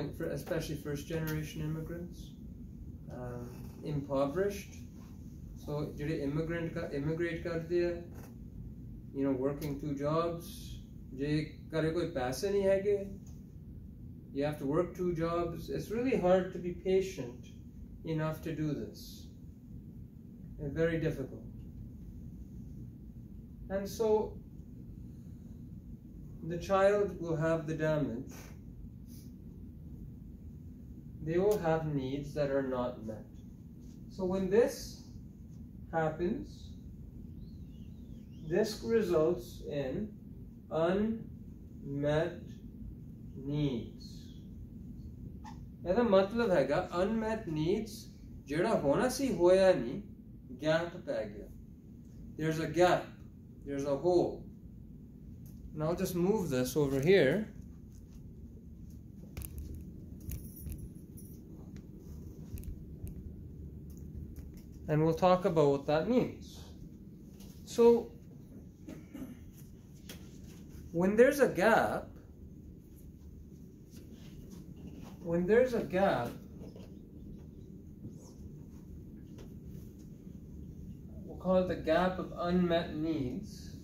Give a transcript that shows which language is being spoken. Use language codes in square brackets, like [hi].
[en] Especially first-generation immigrants, impoverished. So, [pa] ਜਿਹੜੇ [en] immigrate [pa] ਕਰਦੇ ਆ, [en] working 2 jobs. [pa] ਜੇ ਘਰੇ ਕੋਈ ਪੈਸੇ ਨਹੀਂ ਹੈਗੇ, [en] you have to work 2 jobs. It's really hard to be patient enough to do this. It's very difficult. And so the child will have the damage. They will have needs that are not met. So when this happens, this results in unmet needs. [pa] ਇਹਦਾ ਮਤਲਬ ਹੈਗਾ unmet needs, ਜਿਹੜਾ ਹੋਣਾ ਸੀ ਹੋਇਆ ਨਹੀਂ, gap ਪੈ ਗਿਆ. [en] There's a gap, there's a hole. And I'll just move this over here. And we'll talk about what that means. So, when there's a gap, we'll call it the gap of unmet needs.